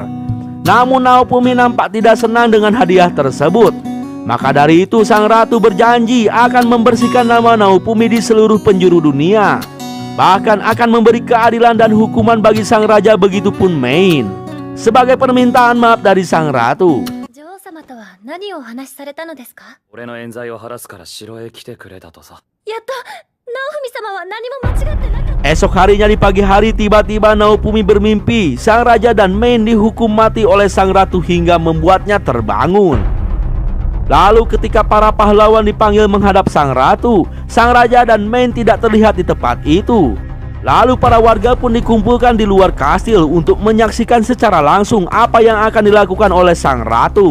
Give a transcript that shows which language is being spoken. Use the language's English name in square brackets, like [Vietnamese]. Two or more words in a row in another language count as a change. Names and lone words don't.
[Indonesian] Namun Naofumi nampak tidak senang dengan hadiah tersebut. Maka dari itu sang ratu berjanji akan membersihkan nama Naofumi di seluruh penjuru dunia. Bahkan akan memberi keadilan dan hukuman bagi sang raja, begitupun Main, sebagai permintaan maaf dari sang ratu. [Japanese] 様とは何をお話しされたのですか？俺の冤罪を晴らすから城へ来てくれたとさ。やっと直文様は何も間違ってなかった。 [Indonesian] Esok harinya di pagi hari, tiba-tiba Naofumi bermimpi sang raja dan Main dihukum mati oleh sang ratu hingga membuatnya terbangun. Lalu ketika para pahlawan dipanggil menghadap sang ratu, sang raja dan Main tidak terlihat di tempat itu. Lalu para warga pun dikumpulkan di luar kastil untuk menyaksikan secara langsung apa yang akan dilakukan oleh sang ratu.